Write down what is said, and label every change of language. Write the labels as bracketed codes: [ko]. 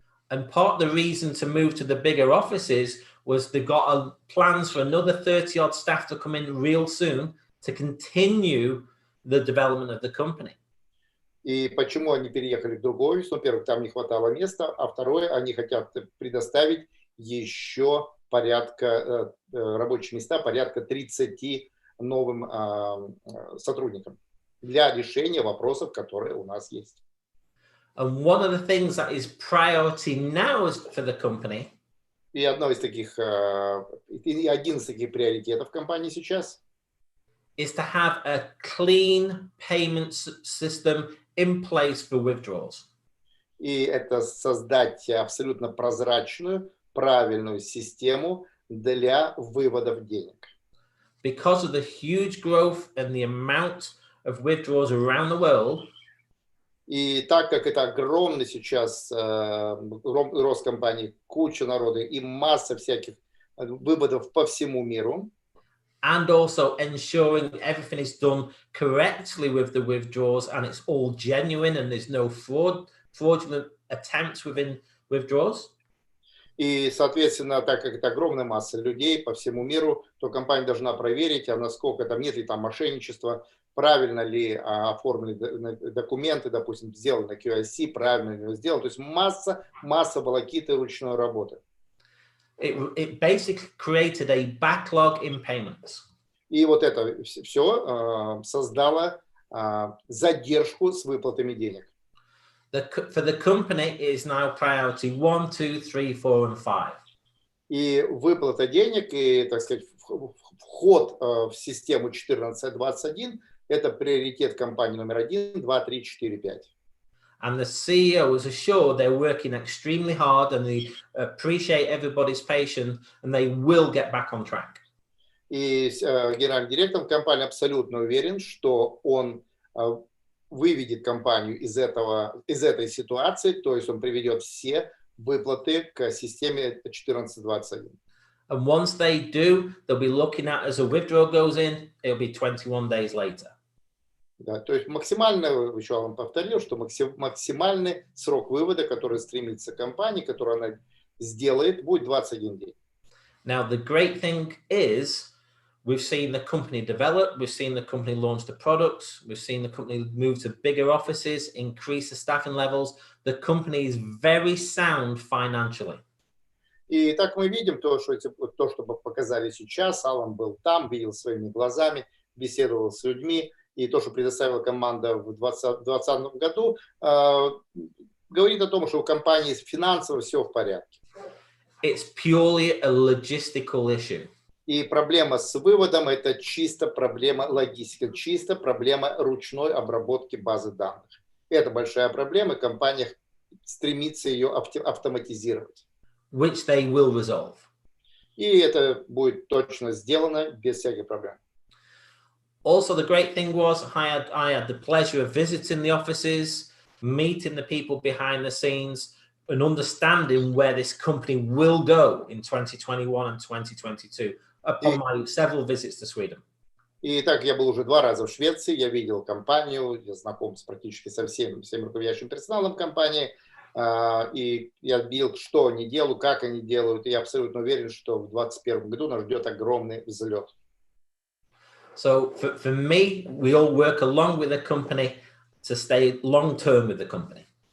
[en] And part of the reason to move to the bigger offices was they got plans for another 30-odd staff to come in real soon to continue the development of the company. [ru] И почему они переехали в другой офис? Во-первых, там не хватало места, а второе, они хотят предоставить еще порядка рабочих места, порядка 30 новым сотрудникам для решения вопросов, которые у нас есть. [en] And one of the things that is priority now for the company. [ru] И один из таких приоритетов компании сейчас [en] is to have a clean payment system in place for withdrawals. [ru] И это создать абсолютно прозрачную, правильную систему для выводов денег. [en] Because of the huge growth and the amount of withdrawals around the world. [ru] И так как это огромный сейчас рост компании, куча народа и масса всяких выводов по всему миру. [en] And also ensuring everything is done correctly with the withdrawals and it's all genuine and there's no fraudulent attempts within withdrawals. [ru] И, соответственно, так как это огромная масса людей по всему миру, то компания должна проверить, а насколько там нет ли там мошенничества, правильно ли оформлены документы, допустим, сделано QIC, правильно ли сделано. То есть масса волокиты ручной работы. [en] It basically created a backlog in payments. [ru] И вот это все создало задержку с выплатами денег. [en] For the company, it is now priority 1, 2, 3, 4, and 5. [ru] И выплата денег, и, так сказать, вход в систему 14-21 – это приоритет компании номер 1, 2, 3, 4, 5. [en] And the CEO was assured they're working extremely hard and they appreciate everybody's patience and they will get back on track. [ru] И генеральный директор компании абсолютно уверен, что он выведет компанию из этой ситуации, то есть он приведет все выплаты к системе 14-21. [en] And once they do, they'll be looking at as a withdrawal goes in, it'll be 21 days later. [ru] Да, то есть максимально, еще вам повторил, что максимальный срок вывода, который стремится компания, который она сделает, будет 21 день. [en] Now, the great thing is, we've seen the company develop, we've seen the company launch the products, we've seen the company move to bigger offices, increase the staffing levels. The company is very sound financially. [ru] И так мы видим то, что показали сейчас. Алан был там, видел своими глазами, беседовал с людьми. И то, что предоставила команда в 2020 году, говорит о том, что у компании финансово все в порядке. [en] It's purely a logistical issue. [ru] И проблема с выводом – это чисто проблема логистики, чисто проблема ручной обработки базы данных. Это большая проблема, и компания стремится ее автоматизировать. [en] Which they will resolve. [ru] И это будет точно сделано без всяких проблем. [en] Also, the great thing was I had the pleasure of visiting the offices, meeting the people behind the scenes, and understanding where this company will go in 2021 and 2022 upon my several visits to Sweden. [ru] И так я был уже 2 раза в Швеции, я видел компанию, я знаком практически со всем руководящим персоналом компании, и я видел, что они делают, как они делают, и я абсолютно уверен, что в 2021 году нас ждет огромный взлет. [en] So for me, we all work along with the company to stay long term with the company.